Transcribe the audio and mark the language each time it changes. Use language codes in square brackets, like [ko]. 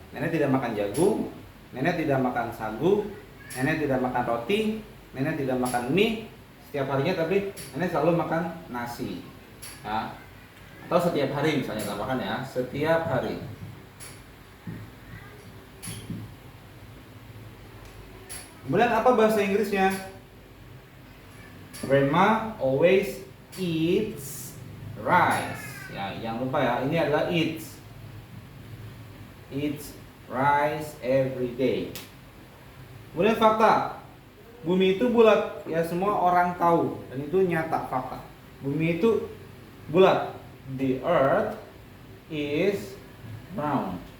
[id] Nenek tidak makan jagung, nenek tidak makan sagu, nenek tidak makan roti, nenek tidak makan mie setiap harinya, tapi nenek selalu makan nasi. Ya. Atau setiap hari misalnya, tambahkan ya, setiap hari. Kemudian apa bahasa Inggrisnya? [en] Grandma always eats rice. [id] Ya, jangan lupa ya, ini adalah eats. [en] Eats rice every day. [id] Kemudian fakta. Bumi itu bulat, ya semua orang tahu dan itu nyata, fakta. Bumi itu bulat. [en] The earth is round.